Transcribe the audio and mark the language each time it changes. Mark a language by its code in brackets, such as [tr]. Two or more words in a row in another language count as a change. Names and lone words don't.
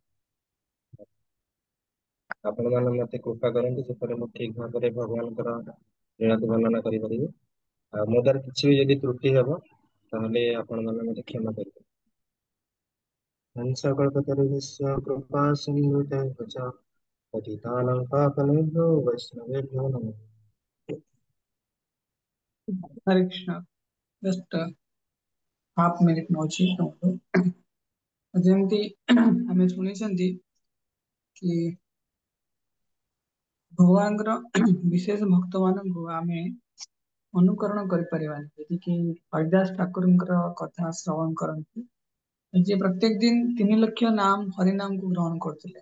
[or] ଆପଣ ମାନେ ମତେ କୃପା କରନ୍ତୁ ଯେପରି ମୁଁ ଠିକ ଭାବରେ ଭଗବାନଙ୍କର ଲୀଳାକୁ ବର୍ଣ୍ଣନା କରିପାରିବି। ଆଉ ମୋ ଦ୍ୱାରା କିଛି ବି ଯଦି ତ୍ରୁଟି ହେବ ତାହେଲେ ଆପଣ ମାନେ ମତେ କ୍ଷମା କରିବେ। [sa] ହଂସକଳ୍ପତରୁଭ୍ୟଶ୍ଚ କୃପା ସିନ୍ଧୁଭ୍ୟଶ୍ଚ पतितानां पापनेभ्यो वैष्णवेभ्यो नमः। [or] हरे कृष्ण। [en] just half minute [or] ନଉଛି ତମକୁ। ଯେମିତି ଆମେ ଶୁଣିଛନ୍ତି କି ଭଗବାନଙ୍କର ବିଶେଷ ଭକ୍ତ ମାନଙ୍କୁ ଆମେ ଅନୁକରଣ କରିପାରିବାନି, ଯଦି କି ହରିଦାସ ଠାକୁରଙ୍କର କଥା ଶ୍ରବଣ କରନ୍ତି, ଯିଏ ପ୍ରତ୍ୟେକ ଦିନ 3 ଲକ୍ଷ ନାମ ହରିନାମକୁ ଗ୍ରହଣ କରୁଥିଲେ।